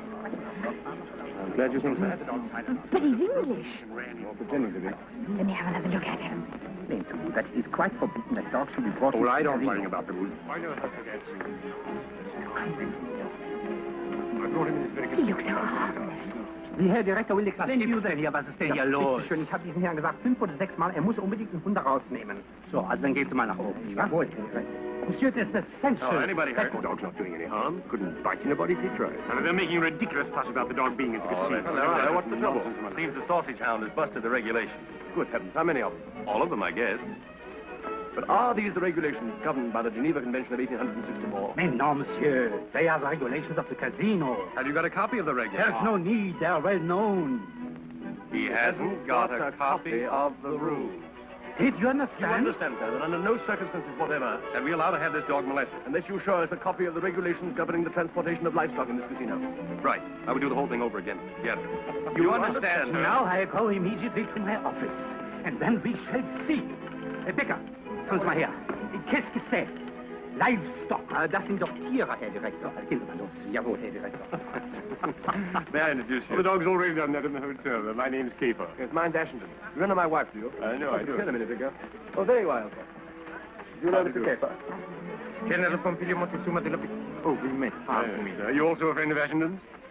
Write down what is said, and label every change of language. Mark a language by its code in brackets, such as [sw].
[en] I'm glad you think so. But he's English. Well, pretending to be. Let me have another look at him. That is quite forbidden that dogs should be brought Oh, well, I don't worry about the rules. I know how to get. I brought him in this very He looks so harmless. [de] Die Herr Direktor [en] will explain to you then [de] hier, was ist denn hier los? Schön, ich habe diesen Herrn gesagt 5 oder 6 Mal, er muss unbedingt den Hund rausnehmen. So, also dann gehen Sie mal nach oben. Jawohl. [en] Monsieur, this is essential. Oh, anybody hurt? The dog's not doing any harm. Couldn't bite anybody if he tried. And they're making a ridiculous fuss about the dog being in the casino. Well, what's the trouble? Seems the sausage hound has busted the regulations. Good heavens, how many of them? All of them, I guess. But are these the regulations governed by the Geneva Convention of 1864? [fr] Mais non, monsieur. [en] They are the regulations of the casino. Have you got a copy of the regulations? There's no need. They are well known. He hasn't got a copy of the rules. Did you understand? You understand, sir, that under no circumstances whatever can we allow to have this dog molested, unless you show us a copy of the regulations governing the transportation of livestock in this casino. Right. I would do the whole thing over again. Yes. You understand, sir? Now I go immediately to my office. And then we shall see. [de] Becker, kommen Sie mal her. [fr] Qu'est-ce que c'est? [de] Livestock. Das sind doch Tiere, Herr Direktor. Gehen Sie mal los. Jawohl, Herr Direktor. [en] May I introduce you? Oh, the dog's already done that in the hotel. My name's Caper. Yes, mine's Ashington. You remember my wife, do you? I know, I do. Said a minute ago. Oh, there you are, Alfred. Do you know Mr. Caper? General Pompilio Montezuma de la... Oh, we met. Pardon me. Are you also a friend of Ashington's?